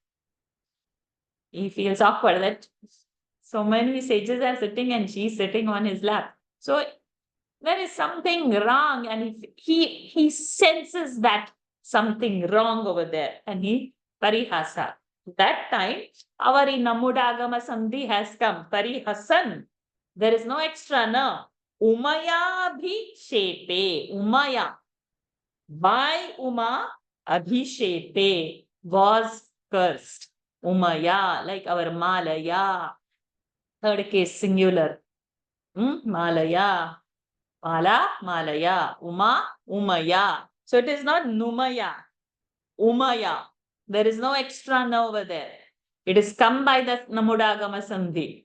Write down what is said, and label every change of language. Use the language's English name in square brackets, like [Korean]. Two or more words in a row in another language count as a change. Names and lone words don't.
[English] He feels awkward that so many sages are sitting and she's sitting on his lap. So there is something wrong, and he senses that something wrong over there, and he parihasa. That time, our Namudagama Sandhi has come. Parihasan. There is no extra na. [Sanskrit] Umaya abhishepe. [English] Umaya. By Uma abhishepe was cursed. Umaya, like our Malaya. Third case singular. Malaya. Mala, Malaya. Uma, Umaya. So it is not Numaya. Umaya. There is no extra na over there. It is come by the Namudagama Sandhi.